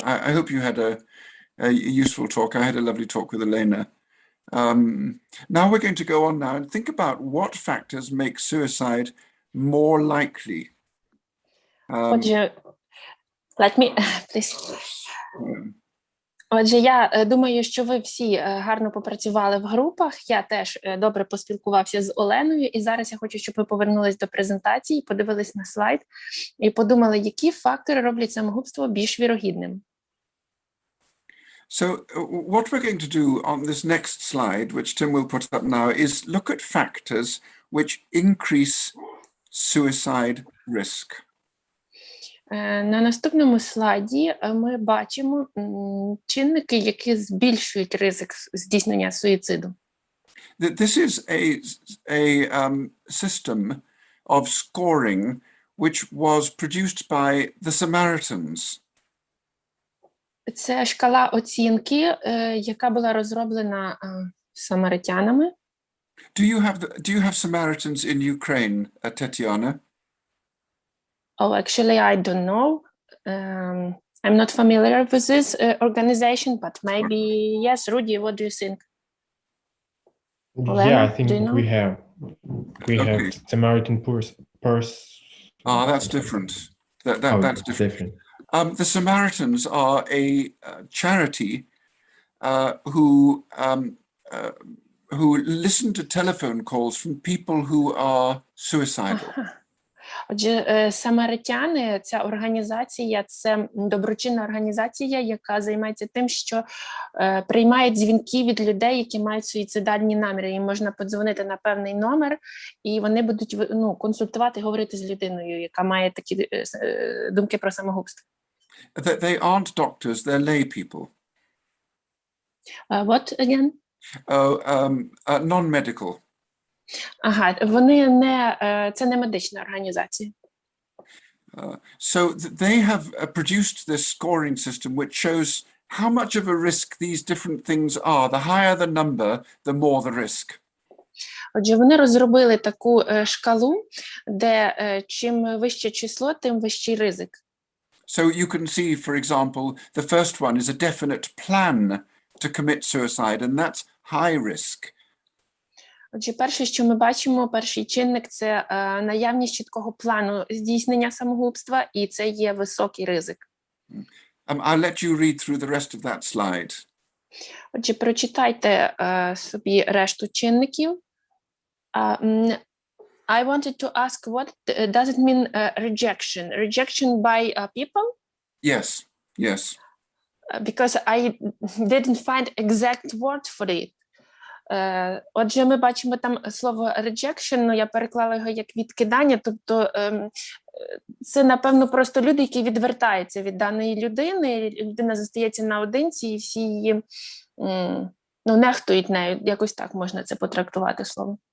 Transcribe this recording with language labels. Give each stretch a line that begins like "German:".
English: I hope you had a useful talk. I had a lovely talk with Elena. Now we're going to go on now and think about what factors make suicide more likely.
Ukrainian: Отже,
English: let me, please.
Ukrainian: Отже, я думаю, що ви всі гарно попрацювали в групах. Я теж добре поспілкувався з Оленою. І зараз я хочу, щоб ви повернулись до презентації, подивились на слайд і подумали, які фактори роблять самогубство більш вірогідним.
English: So what we're going to do on this next slide, which Tim will put up now, is look at factors which increase suicide risk.
Ukrainian: На наступному слайді ми бачимо чинники, які збільшують ризик здійснення суїциду.
English: This is a system of scoring which was produced by the Samaritans.
Ukrainian: Це шкала оцінки, яка була розроблена самаритянами.
English: Do you have Samaritans in Ukraine, Tetiana? Oh, actually, I don't know. I'm not familiar with this organization, but maybe, yes, Rudy, what do you think? Yeah, I think do you know? we have Samaritan purse. Ah, that's different. That's different. The Samaritans are a charity who listen to telephone calls from people who are suicidal.
Ukrainian: Отже, самаритяни, ця організація, це доброчинна організація, яка займається тим, що приймає дзвінки від людей, які мають суїцидальні наміри. Їм можна подзвонити на певний номер, і вони будуть консультувати, говорити з людиною, яка має такі думки про самогубство.
English: They aren't doctors, they're lay people. What again? Non-medical.
Ukrainian: Ага, вони не, це не медична організація.
English: So they have produced this scoring system which shows how much of a risk these different things are. The higher the number, the more the risk.
Ukrainian: Отже, вони розробили таку шкалу, де чим вище число, тим вищий ризик.
English: So you can see, for example, the first one is a definite plan to commit suicide, and that's high risk.
Ukrainian: Отже, перше, що ми бачимо, перший чинник – це наявність чіткого плану здійснення самогубства, і це є високий ризик.
English: I'll let you read through the rest of that slide.
Ukrainian: Отже, прочитайте собі решту чинників.
English: I wanted to ask, what does it mean rejection? Rejection by people? Yes, yes. Because I didn't find exact word for it.
Ukrainian: Отже, ми бачимо там слово rejection, ну я переклала його як відкидання, тобто це, напевно, просто люди, які відвертаються від даної людини, людина зостається наодинці, і всі її, нехтують нею, якось так можна це потрактувати слово.